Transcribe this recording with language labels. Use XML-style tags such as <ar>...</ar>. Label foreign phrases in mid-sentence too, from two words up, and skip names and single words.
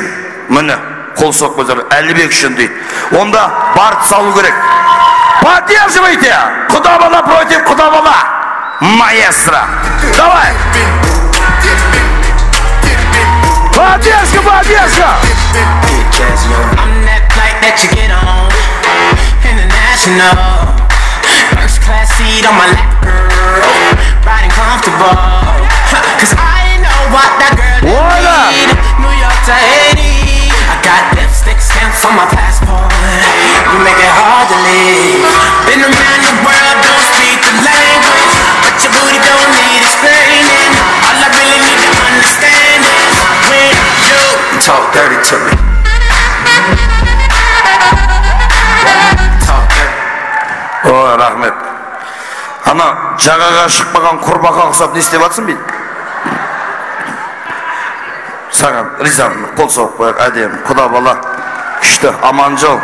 <kk>Міне, қол соқ көздер, Әлібек үшін дейді. Онда барып салу керек. Поддерживайте! Құда бала против құда бала.</kk> <ru>Маэстро. Давай! Поддержка, поддержка!</ru> <en>I'm that flight that you get on, international, first class seat on my lap, girl, riding comfortable, cause I know what that girl need, New York to Haiti, I got lipstick stamps on my passport, you make it hard to leave, been around the world, don't speak the language, but your booty don't need explaining, all I really need to understand is when you talk dirty to me.</en> <kk>Ой, рахмет. Ана жағаға шықпаған құрбақа ұқсап не істеп жатсың бейді? Саған ризамын, қол соғып қояқ, әдем, құда бала, күшті, аман жол.</kk>